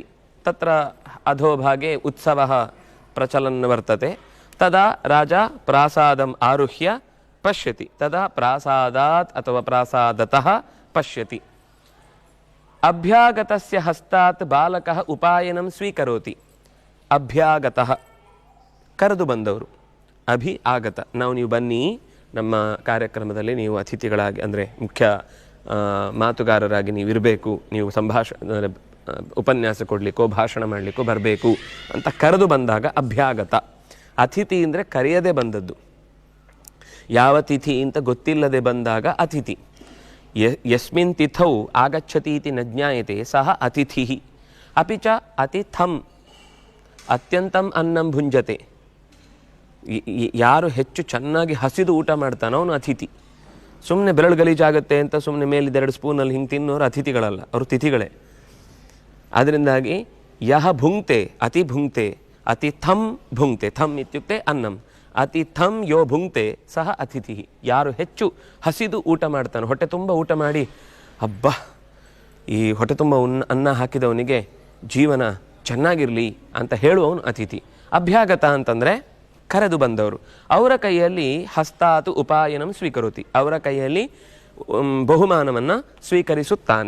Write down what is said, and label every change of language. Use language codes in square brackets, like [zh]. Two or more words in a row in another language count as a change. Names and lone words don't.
[sa] तत्र अधोभागे उत्सवः प्रचलन् वर्तते। तदा राजा प्रासादम् आरुह्य पश्यति। तदा प्रासादात् अथवा प्रासादतः पश्यति। ಅಭ್ಯಾಗತಸ್ಯ ಹಸ್ತಾತ್ ಬಾಲಕಃ ಉಪಾಯನಂ ಸ್ವೀಕರೋತಿ. [kn] ಅಭ್ಯಾಗತಃ ಕರೆದು ಬಂದವರು, ಅಭಿ ಆಗತ ನೀವು ಬನ್ನಿ ನಮ್ಮ ಕಾರ್ಯಕ್ರಮದಲ್ಲಿ ನೀವು ಅತಿಥಿಗಳಾಗಿ ಅಂದರೆ ಮುಖ್ಯ ಮಾತುಗಾರರಾಗಿ ನೀವು ಇರಬೇಕು, ನೀವು ಉಪನ್ಯಾಸ ಕೊಡಲಿಕ್ಕೋ ಭಾಷಣ ಮಾಡಲಿಕ್ಕೋ ಬರಬೇಕು ಅಂತ ಕರೆದು ಬಂದಾಗ ಅಭ್ಯಾಗತ. ಅತಿಥಿ ಅಂದರೆ ಕರೆಯದೆ ಬಂದದ್ದು, ಯಾವ ತಿಥಿ ಅಂತ ಗೊತ್ತಿಲ್ಲದೆ ಬಂದಾಗ ಅತಿಥಿ. [sa] ಯಸ್ಮಿನ್ ತಿಥೌ ಆಗಚ್ಚತಿ ಇತಿ ನ ಜ್ಞಾಯತೆ ಸಹ ಅತಿಥಿ. ಅಪಿ ಚ ಅತಿಥಂ ಅತ್ಯಂತಂ ಅನ್ನಂ ಭುಂಜತೆ. [kn] ಯಾರು ಹೆಚ್ಚು ಚೆನ್ನಾಗಿ ಹಸಿದು ಊಟ ಮಾಡ್ತಾನೋ ಅವನು ಅತಿಥಿ. ಸುಮ್ಮನೆ ಬೆರಳು ಗಲೀಜಾಗುತ್ತೆ ಅಂತ ಸುಮ್ಮನೆ ಮೇಲಿದೆರಡು ಸ್ಪೂನಲ್ಲಿ ಹಿಂಗೆ ತಿನ್ನೋರು ಅತಿಥಿಗಳಲ್ಲ, ಅವರು ತಿಥಿಗಳೇ. [sa] ಅದರಿಂದಾಗಿ ಯಹ ಭುಂಕ್ತೆ ಅತಿ ಭುಂಕ್ತೆ ಅತಿಥಂ ಭುಂಕ್ತೆ. ಥಮ್ ಇತ್ಯುಕ್ತೆ ಅನ್ನಂ. ಅತಿಥಂ ಯೋ ಭುಂಕ್ತೆ ಸಹ ಅತಿಥಿ. [kn] ಯಾರು ಹೆಚ್ಚು ಹಸಿದು ಊಟ ಮಾಡ್ತಾನೋ, ಹೊಟ್ಟೆ ತುಂಬ ಊಟ ಮಾಡಿ ಹಬ್ಬ ಈ ಹೊಟ್ಟೆ ತುಂಬ ಅನ್ನ ಹಾಕಿದವನಿಗೆ ಜೀವನ ಚೆನ್ನಾಗಿರಲಿ ಅಂತ ಹೇಳುವವನು ಅತಿಥಿ. ಅಭ್ಯಾಗತ ಅಂತಂದರೆ ಕರೆದು ಬಂದವರು. ಅವರ ಕೈಯಲ್ಲಿ [sa] ಹಸ್ತಾತು ಉಪಾಯನಂ ಸ್ವೀಕರೋತಿ, [kn] ಅವರ ಕೈಯಲ್ಲಿ ಬಹುಮಾನವನ್ನು ಸ್ವೀಕರಿಸುತ್ತಾನೆ.